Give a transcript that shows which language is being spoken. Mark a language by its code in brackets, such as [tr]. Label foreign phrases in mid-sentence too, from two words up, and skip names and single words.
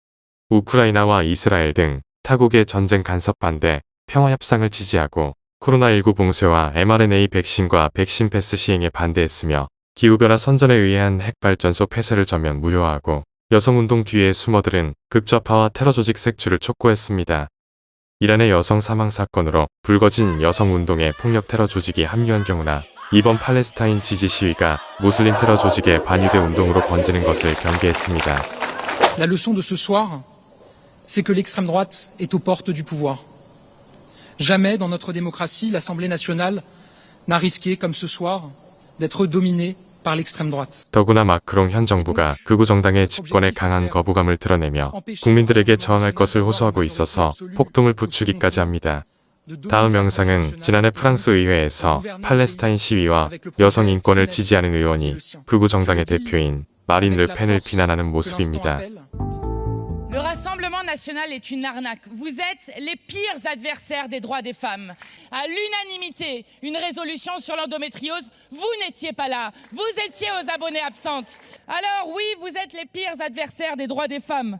[ko] 우크라이나와 이스라엘 등 타국의 전쟁 간섭 반대, 평화협상을 지지하고 코로나19 봉쇄와 mRNA 백신과 백신 패스 시행에 반대했으며 기후변화 선전에 의한 핵발전소 폐쇄를 전면 무효화하고 여성운동 뒤에 숨어들은 극좌파와 테러 조직 색출을 촉구했습니다. 이란의 여성 사망 사건으로 불거진 여성운동에 폭력 테러 조직이 합류한 경우나 이번 팔레스타인 지지 시위가 무슬림 테러 조직의 반유대 운동으로 번지는 것을 경계했습니다. [fr] La leçon de ce soir, c'est que l'extrême droite est aux portes du pouvoir. Jamais dans notre démocratie, l'Assemblée nationale n'a risqué, comme ce soir, d'être dominée par l'extrême droite. [ko] 더구나 마크롱 현 정부가 극우 정당의 집권에 강한 거부감을 드러내며 국민들에게 저항할 것을 호소하고 있어서 폭동을 부추기까지 합니다. 다음 영상은 지난해 프랑스 의회에서 팔레스타인 시위와 여성 인권을 지지하는 의원이 극우 정당의 대표인 마린 르펜을 비난하는 모습입니다. [fr] Le Rassemblement national est une arnaque. Vous êtes les pires adversaires des droits des femmes. À l'unanimité, une résolution sur l'endométriose, vous n'étiez pas là. Vous étiez aux abonnés absentes. Alors oui, vous êtes les pires adversaires des droits des femmes.